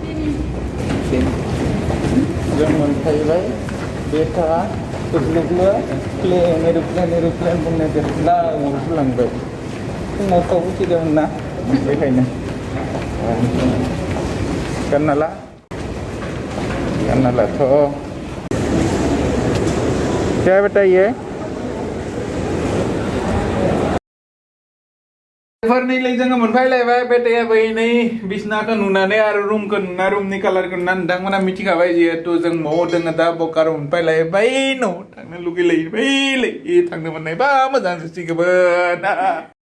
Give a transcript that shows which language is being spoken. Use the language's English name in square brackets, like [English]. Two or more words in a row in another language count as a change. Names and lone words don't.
[Bodo] जों मोनफैबाय बेगआ प्लेन एर'प्लेन बुंनाय ना उनावसो फुङाव थाव उथिदोंमोन ना बेखायनो गाननालाथ' [Hindi] क्या बताइए [Bodo] नैलाय जोङो मोनफैलायबाय बेटाया बै नै बिसनाखौ नुनानै आरो रुमखौ नुना रुमनि कालारखौ नुना नोंथांमोना मिथिखाबाय जिहेतु जों न'आव दोङो दा बकाराव मोनफैलायबाय न'आव थांनो लुगैलायबायलै थांनो मोननायबा मोजां जासिगौमोन